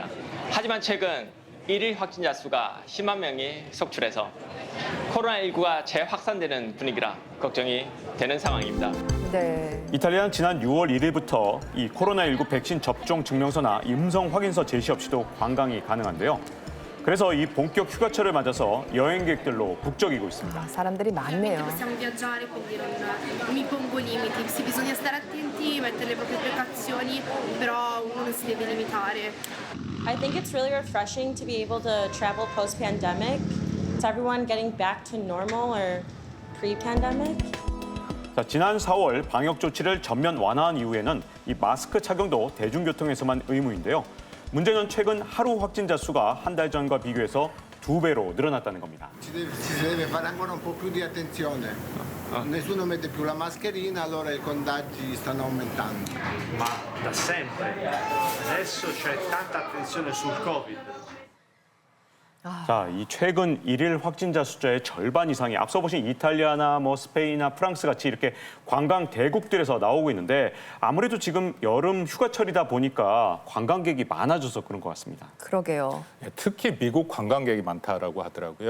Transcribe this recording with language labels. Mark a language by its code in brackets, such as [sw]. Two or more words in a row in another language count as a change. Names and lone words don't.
[ko] 하지만 최근 일일 확진자 수가 10만 명이 속출해서 코로나19가 재확산되는 분위기라 걱정이 되는 상황입니다. 네. 이탈리아는 지난 6월 1일부터 이 코로나19 백신 접종 증명서나 음성 확인서 제시 없이도 관광이 가능한데요. 그래서 이 본격 휴가철을 맞아서 여행객들로 북적이고 있습니다. 사람들이 많네요. [it] Possiamo viaggiare, quindi non mi pongo limiti. Sì, bisogna stare attenti, mettere le proprie precauzioni, però uno non si deve limitare. [en] I think it's really refreshing to be able to travel post-pandemic. Is everyone getting back to normal or pre-pandemic? [ko] 자, 지난 4월 방역 조치를 전면 완화한 이후에는 이 마스크 착용도 대중교통에서만 의무인데요. 문제는 최근 하루 확진자 수가 한 달 전과 비교해서 2배로 늘어났다는 겁니다. [it] Si deve fare ancora un po' più di attenzione. Nessuno mette più la mascherina, allora i contagi stanno aumentando. Ma da sempre. Adesso c'è tanta attenzione sul Covid. [ko] 자, 이 최근 일일 확진자 숫자의 절반 이상이 앞서 보신 이탈리아나 스페인이나 프랑스 같이 이렇게 관광 대국들에서 나오고 있는데 아무래도 지금 여름 휴가철이다 보니까 관광객이 많아져서 그런 것 같습니다. 그러게요. 특히 미국 관광객이 많다라고 하더라고요.